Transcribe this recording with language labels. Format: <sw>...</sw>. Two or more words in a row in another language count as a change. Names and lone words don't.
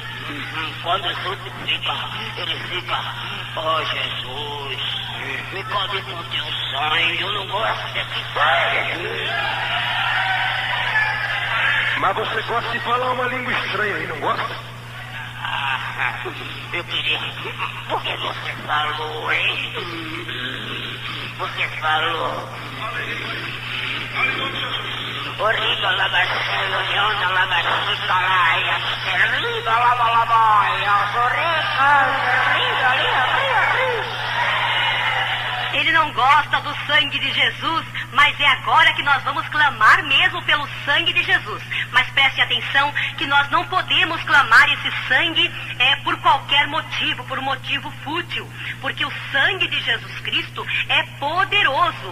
<pt>Quando Jesus fica, ele fica, oh Jesus, me cobre com teu sangue, eu não gosto desse sangue. Mas você gosta de falar uma língua estranha aí, não gosta? Eu queria... Por que você falou, hein? Você falou... Origa labaceio, leona labacica laia, serliga labalabaia, origa, serliga, lia. Ele não gosta do sangue de Jesus, mas é agora que nós vamos clamar mesmo pelo sangue de Jesus. Mas preste atenção que nós não podemos clamar esse sangue por qualquer motivo, por um motivo fútil. Porque o sangue de Jesus Cristo é poderoso.</pt>